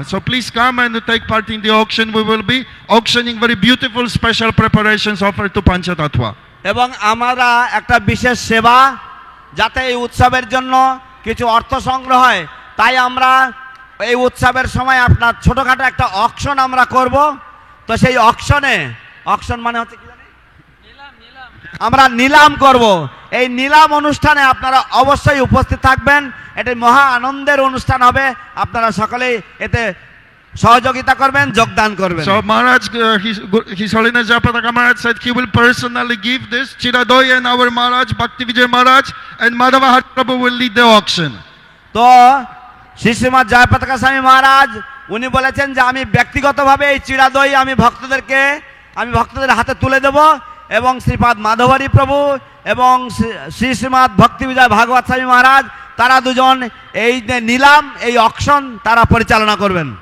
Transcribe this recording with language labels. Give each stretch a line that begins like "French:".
English: So please come and take part in the auction. We will be auctioning very beautiful special preparations offered to Panchatattva.
Bangla: এবং আমরা একটা বিশেষ সেবা যাতে এই উৎসবের জন্য কিছু অর্থ সংগ্রহ হয়, তাই আমরা এই উৎসবের সময় আপনার ছোটখাটো একটা অকশন আমরা করব। তো সেই অকশনে, অকশন মানে হচ্ছে কি জানেন, আমরা নিলাম করব। এই নিলাম অনুষ্ঠানে আপনারা অবশ্যই উপস্থিত থাকবেন। এটি মহা আনন্দের অনুষ্ঠান হবে, আপনারা সকলেই এতে সহযোগিতা করবেন, যোগদান করবেন।
English: So Maharaj, His Holiness Jayapataka Maharaj said he will personally give this Chiradoi, and our Maharaj Bhakti Vijay Maharaj and Madhava Hari Prabhu will lead the auction.
Bangla: তো শ্রী শ্রীমৎ জয়পতাকা স্বামী মহারাজ উনি বলেছেন যে আমি ব্যক্তিগতভাবে এই চিড়াদই আমি ভক্তদের হাতে তুলে দেব এবং শ্রীপাদ মাধবারী প্রভু এবং শ্রী শ্রীমৎ ভক্তি বিজয় ভাগবত স্বামী মহারাজ তারা দুজন এই নিলাম, এই অকশন তারা পরিচালনা করবেন।